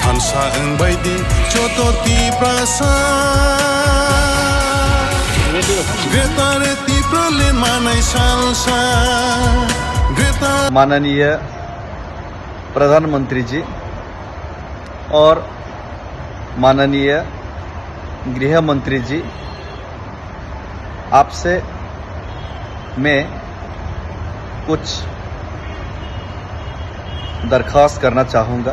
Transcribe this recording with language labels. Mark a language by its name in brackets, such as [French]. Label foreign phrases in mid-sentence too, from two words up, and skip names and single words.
[Kok Borok] Tiprasa baidi choto tiprasa Gretare tiprale manai salsa [Hindi] माननीय प्रधानमंत्री जी और माननीय गृह मंत्री जी, आपसे मैं कुछ दरख्वास्त करना चाहूँगा।